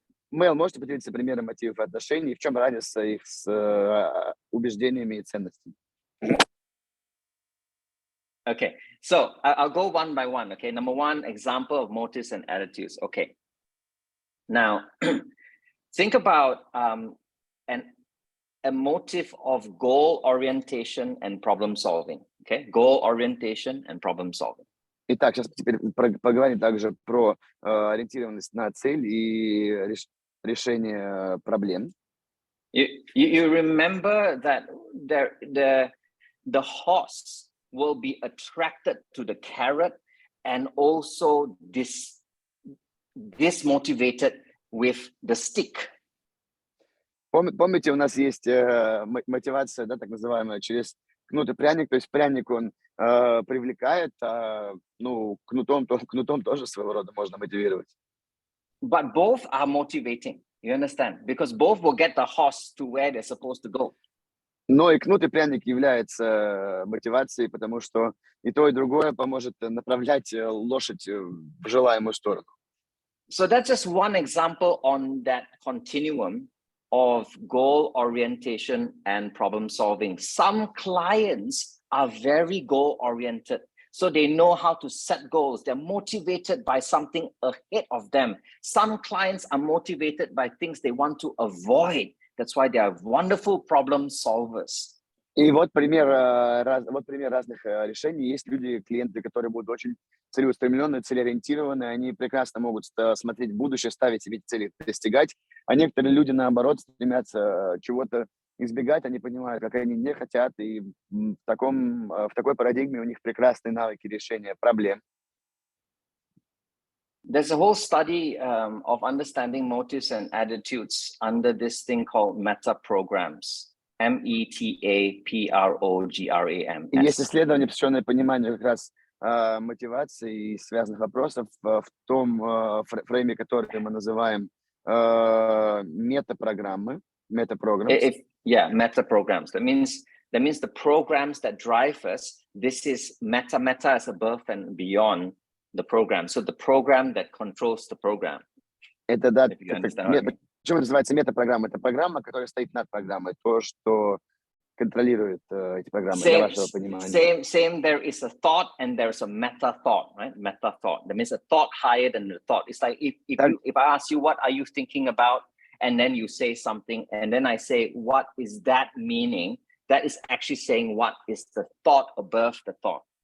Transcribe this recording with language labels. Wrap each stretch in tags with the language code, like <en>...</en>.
<ru>Мэл, можете поделиться примером мотивов отношений, в чем разница их с убеждениями и ценностями?</ru> <en>Okay, so I'll go one by one, okay? Number one, example of motives and attitudes, okay. Now, think about a motive of goal orientation and problem solving, okay? Goal orientation and problem solving.</en> <ru>Итак, сейчас теперь поговорим также про ориентированность на цель и решение проблем.</ru> <en>You remember that the horse will be attracted to the carrot and also dismotivated with the stick.</en> <ru>Помните, у нас есть мотивация, да, так называемая, через кнут и пряник. То есть пряник, он привлекает, ну, кнутом тоже своего рода можно мотивировать.</ru> <en>But both are motivating, you understand? Because both will get the horse to where they're supposed to go.</en> <ru>Но и кнут и пряник является мотивацией, потому что и то, и другое поможет направлять лошадь в желаемую сторону.</ru> <en>So that's just one example on that continuum of goal orientation and problem solving. Some clients are very goal oriented, so they know how to set goals. They're motivated by something ahead of them. Some clients are motivated by things they want to avoid. That's why they are wonderful problem solvers.</en> <ru>И вот пример разных решений. Есть люди, клиенты, которые будут очень целеустремленные, целеориентированные, они прекрасно могут смотреть в будущее, ставить себе цели, достигать. А некоторые люди, наоборот, стремятся чего-то избегать, они понимают, как они не хотят, и в такой парадигме у них прекрасные навыки решения проблем.</ru> <en>There's a whole study of understanding motives and attitudes under this thing called meta programs. METAPROGRAM.</en> <ru>И есть исследование, посвященное пониманию как раз мотивации и связанных вопросов в том фрейме, который мы называем мета-программы.</ru> <en>Yeah, meta programs. That means the programs that drive us. This is meta as above and beyond the program. So the program that controls the program.</en> <ru>Это, да, почему называется мета-программа? Это программа, которая стоит над программой, то, что контролирует эти программы, для вашего понимания.</ru> <en>Same. There is a thought and there's a meta thought, right? Meta thought. That means a thought higher than the thought. It's like if I ask you, what are you thinking about? And then you say something, and then I say, what is that meaning? That is actually saying what is the thought above the thought.</en>